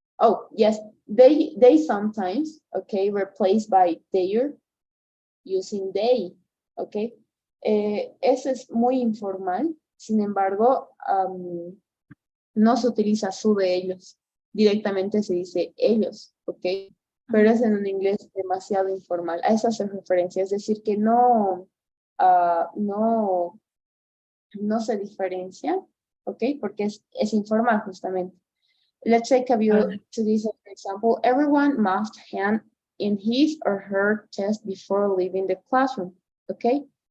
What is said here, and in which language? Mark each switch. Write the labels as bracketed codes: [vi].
[en] Oh, yes, they sometimes, okay, replaced by their using they, ok. [es] Eso es muy informal, sin embargo, no se utiliza su de ellos, directamente se dice ellos, ¿ok? Pero es en un inglés demasiado informal. A eso hace referencia, es decir, que no, no se diferencia, ¿ok? Porque es informal justamente. [en] Let's take a view to this, for example, everyone must hand in his or her test before leaving the classroom, ¿ok?